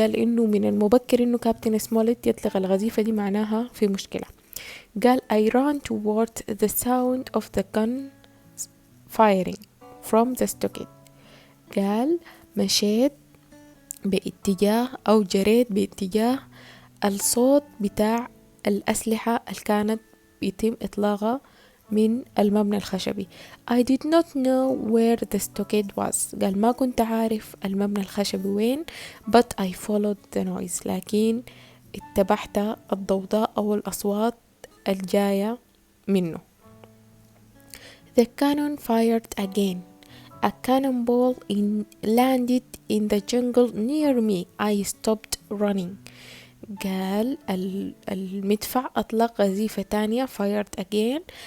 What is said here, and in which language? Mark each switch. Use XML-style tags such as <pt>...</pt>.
<ar>قال إنه من المبكر إنه كابتن سموليت يطلق القذيفة دي، معناها في مشكلة.</ar> <en>قال I ran toward the sound of the gun firing from the stockade.</en> <ar>قال مشيت باتجاه أو جريت باتجاه الصوت بتاع الأسلحة اللي كانت يتم إطلاقها من المبنى الخشبي.</ar> <en>I did not know where the stockade was.</en> <ar>قال ما كنت عارف المبنى الخشبي وين،</ar> <en>but I followed the noise.</en> <ar>لكن اتبعت الضوضاء أو الأصوات الجاية منه.</ar> <en>The cannon fired again. A cannonball landed in the jungle near me. I stopped running.</en> <ar>قال المدفع أطلق قذيفة تانية</ar> <en>fired again.</en>